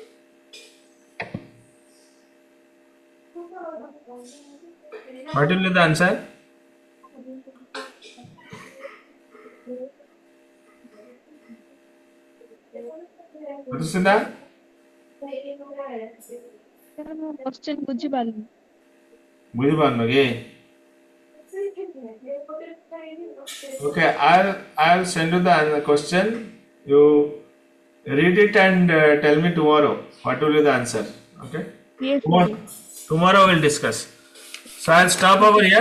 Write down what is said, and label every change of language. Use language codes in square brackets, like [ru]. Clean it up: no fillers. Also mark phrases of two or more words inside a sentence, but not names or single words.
[en] What will be the answer? Rusinda? [or] sir mo question ବୁଝି ପାରଲି ବୁଝି ପାରନୋ କେ? [en] Okay, I'll send you the question. You read it and tell me tomorrow what will be the answer. Okay? yes sir Tomorrow we'll discuss. So I'll stop over here.